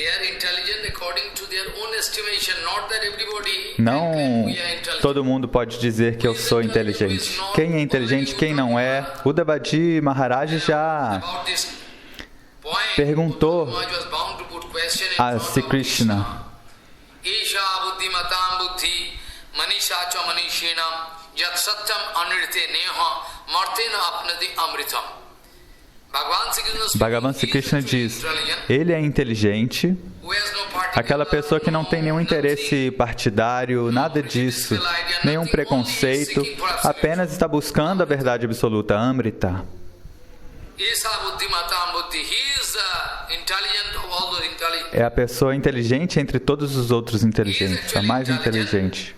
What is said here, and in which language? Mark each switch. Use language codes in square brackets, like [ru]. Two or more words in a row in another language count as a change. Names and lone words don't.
[pt] Não todo mundo pode dizer que eu sou inteligente. Quem é inteligente, quem não é? O Devadaji Maharaj já perguntou a Sri Krishna. [sa] Isha buddhimatam buddhi manisha cha manishinam yat satyam anrite neha martena apnati amritam. [pt] Bhagavan Sri Krishna diz, ele é inteligente, aquela pessoa que não tem nenhum interesse partidário, nada disso, nenhum preconceito, apenas está buscando a verdade absoluta, Amrita. É a pessoa inteligente entre todos os outros inteligentes, a mais inteligente.